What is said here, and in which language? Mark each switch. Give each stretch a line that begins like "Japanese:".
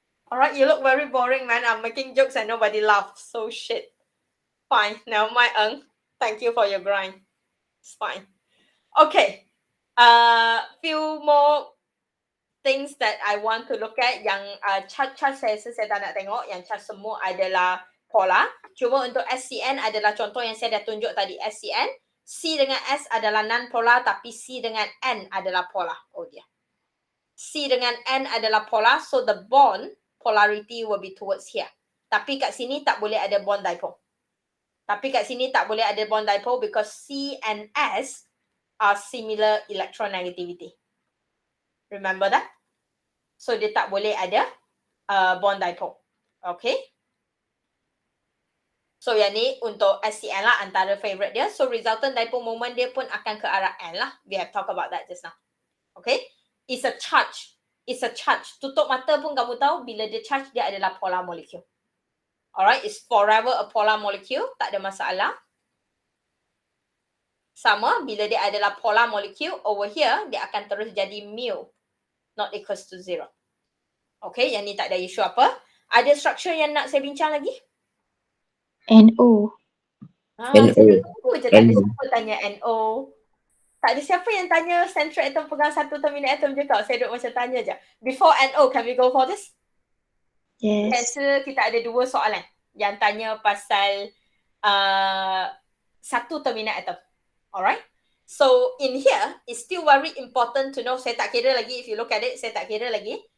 English: Alright, you look very boring, man. I'm making jokes and nobody laughs. So shit. Fine. Never mind, Eng. Thank you for your grind. It's fine. Okay. Few more things that I want to look at.
Malay: Yang chart saya tak nak tengok. Yang chart semua adalah polar. Cuma untuk SCN adalah contoh yang saya dah tunjuk tadi. SCN. C dengan S adalah non-polar tapi C dengan N adalah polar. Oh dia. C dengan N adalah polar.
English: So the bond polarity will be towards here.
Malay: Tapi kat sini tak boleh ada bond dipole.
English: Because C and S are similar electronegativity. Remember that?
Malay: So dia tak boleh ada bond dipole. Okay? So yang ni untuk SCN lah antara favorite dia. So resultant dipole moment dia pun akan ke arah N lah.
English: We have talked about that just now. Okay? It's a charge.
Malay: Tutup mata pun kamu tahu bila dia charge dia adalah polar molecule.
English: Alright, it's forever a polar molecule.
Malay: Tak ada masalah. Sama, bila dia adalah polar molecule, over here, dia akan terus jadi mu.
English: Not equals to 0.
Malay: Okay, yang ni tak ada isu apa. Ada structure yang nak saya bincang lagi? NO. Saya tunggu je tak ada siapa tanya NO. Tak ada siapa yang tanya central atom pegang satu terminal atom je kau. Saya duk macam tanya je.
English: Before NO, can we go for this? Yes.
Malay: Rasa kita ada 2 soalan yang tanya pasal satu terminal atom. Alright?
English: So in here, it's still very important to know,
Malay: saya tak kira lagi,
English: if you look at it, saya tak kira lagi.